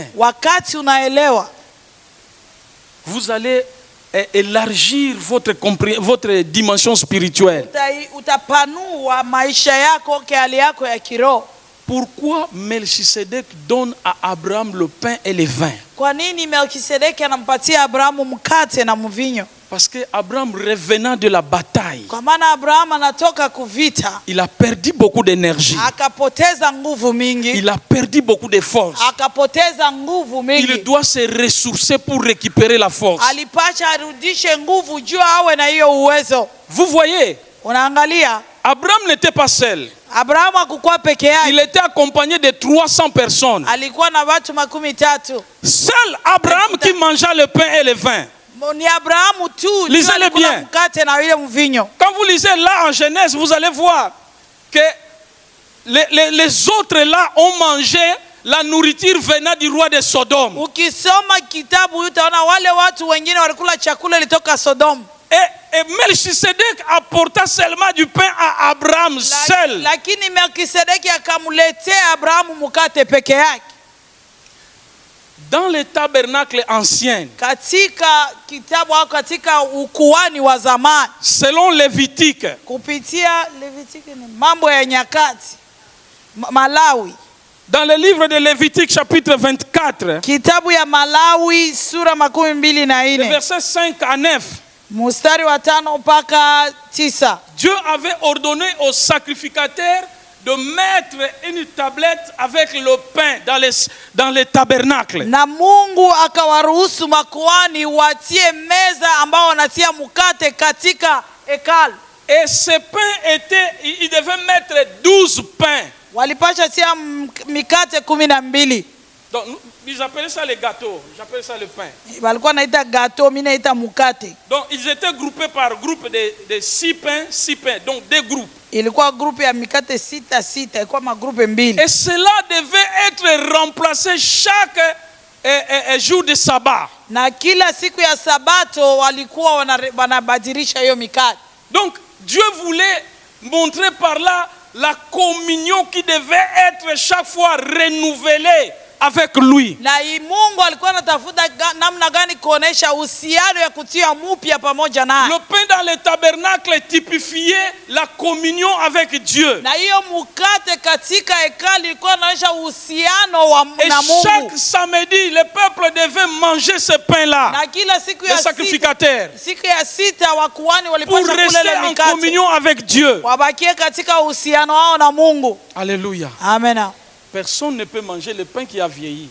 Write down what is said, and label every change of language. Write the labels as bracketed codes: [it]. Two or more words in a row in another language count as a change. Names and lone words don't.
[sw] Wakati unaelewa, [fr] vous allez élargir votre dimension spirituelle. [sw] utapanua maisha yako, hali yako ya kiroho. [fr] Pourquoi Melchisedec donne à Abraham le pain et le vin? [sw] Kwa nini Melkisedeki anampatia Abrahamu mkate na mvinyo? [fr] Parce que Abraham, revenant de la bataille, [sw] Kwa maana Abrahamu anatoka kuvita, [fr] il a perdu beaucoup d'énergie. [sw] akapoteza nguvu mingi, [fr] Il a perdu beaucoup de force. [sw] akapoteza nguvu mingi. [fr] Il doit se ressourcer pour récupérer la force. [sw] Alipacha arudishe nguvu juu awe na hiyo uwezo. [fr] Vous voyez, [sw] Unaangalia, [fr] Abraham n'était pas seul. [sw] Abrahamu hakukuwa peke yake. [fr] Il était accompagné de 300 personnes. [sw] Alikuwa na watu 13. [fr] Seul Abraham qui mangea le pain et le vin. [sw] Ni Abrahamu tu [fr] Lisez-le bien. [sw] mkate na ile mvinyo. [fr] Quand vous lisez là en Genèse, vous allez voir que les autres là ont mangé la nourriture venant du roi de Sodome. [sw] Ukisoma kitabu utaona wale watu wengine walikula chakula ilitoka Sodom. [fr] Et Melchisedec apporta seulement du pain à Abraham seul. [sw] Lakini Melkisedeki akamletea Abrahamu mkate peke yake. [fr] Dans le tabernacle ancien, [sw] Katika kitabu au katika ukuhani wa zamani, [fr] selon Lévitique, [sw] kupitia Levitiki ni mambo ya nyakati, Malawi. [fr] dans le livre de Lévitique chapitre 24, [sw] Kitabu ya Malawi sura 24, [fr] versets 5 à 9, [sw] mstari wa 5 mpaka 9. [fr] Dieu avait ordonné aux sacrificateurs de mettre une tablette avec le pain dans les tabernacles. [sw] Na Mungu akawaruhusu makuhani watie meza ambao wanatia mkate katika hekalu. [fr] Et ce pain il devait mettre 12 pains. [sw] Walipasha tia mikate 12. [fr] Donc ils appelaient ça les gâteaux, j'appelle ça le pain. [sw] Walikuwa naita gato, mimi naita mkate. [fr] Donc ils étaient groupés par groupe de 6 pains, donc 2 groupes. [sw] Ilikuwa grupu ya mikate 6, ilikuwa magrupe 2. [fr] Et cela devait être remplacé chaque jour de sabbat. [sw] Na kila siku ya sabato walikuwa wanabadilisha hiyo mikate. [fr] Donc Dieu voulait montrer par là la communion qui devait être chaque fois renouvelée avec lui. [sw] Na Mungu alikuwa anatafuta namna gani kuonesha uhusiano ya kutia mpya pamoja naye. [fr] Le pain dans le tabernacle typifiait la communion avec Dieu. [sw] Na hiyo mkate katika hekalu ilikuwa inaonyesha uhusiano na Mungu. [fr] Et chaque samedi, le peuple devait manger ce pain-là. [sw] Na kila siku ya sacrificateurs. Siku ya 6 wakuhani walipaswa kula ile mikate. [fr] Pour rester en communion avec Dieu. [sw] Wabakie katika uhusiano wao na Mungu. [fr] Alléluia. Amen. Personne ne peut manger le pain qui a vieilli.